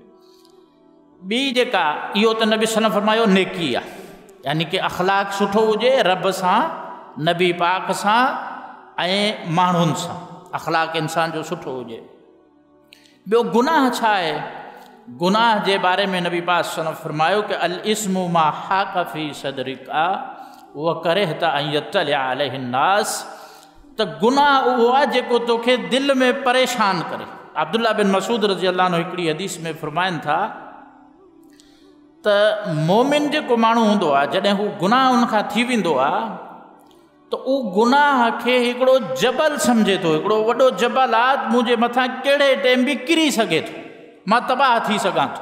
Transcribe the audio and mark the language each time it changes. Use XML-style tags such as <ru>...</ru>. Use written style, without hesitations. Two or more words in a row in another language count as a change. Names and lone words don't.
<sd>ॿी जेका इहो त नबी</sd> <ar>صلى الله عليه وسلم</ar> <sd>फरमायो नेकी आहे, यानी कि अख़लाक सुठो हुजे रब सां, नबी पाक सां ऐं माण्हुनि सां, अख़लाक इंसान जो सुठो हुजे। ॿियो गुनाह छा आहे? गुनाह जे बारे में नबी पाक</sd> <ar>صلى الله عليه وسلم</ar> <sd>फरमायो कि</sd> <ar>الإثم ما حاك في صدرك و كرهت أن يطلع عليه الناس,</ar> <sd>त गुनाह उहो आहे जेको तोखे दिलि में परेशान करे। अब्दुल्ला बिन मसूद</sd> <ar>رضي الله عنه</ar> <sd>हिकिड़ी हदीस में फरमाइनि था त मोमिन जेको माण्हू हूंदो आहे जॾहिं हू गुनाह उनखां थी वेंदो आहे त उहो गुनाह खे हिकिड़ो जबल सम्झे थो, हिकिड़ो वॾो जबल आहे, मुंहिंजे मथां कहिड़े टाइम बि किरी सघे थो, मां तबाह थी सघां थो।</sd>